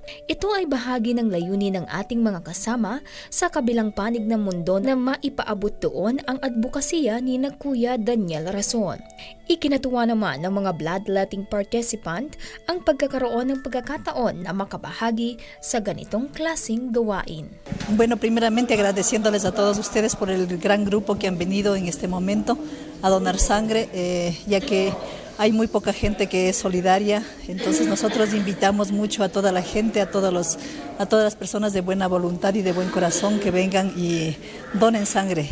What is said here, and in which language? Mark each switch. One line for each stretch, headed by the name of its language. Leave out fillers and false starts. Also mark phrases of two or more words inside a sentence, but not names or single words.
Filipino: Ito ay bahagi ng layunin ng ating mga kasama sa kabilang panig ng mundo na maipaabot doon ang advokasya ni na Kuya Daniel Rason. Ikinatuwa naman ng mga
English: bloodletting participant
Filipino: ang pagkakaroon ng pagkakataon na makabahagi sa ganitong klaseng gawain.
Spanish: Bueno, primeramente agradeciéndoles a todos ustedes por el gran grupo que han venido en este momento a donar sangre, ya que hay muy poca gente que es solidaria. Entonces nosotros invitamos mucho a toda la gente, a todas las personas de buena voluntad y de buen corazón que vengan y donen sangre.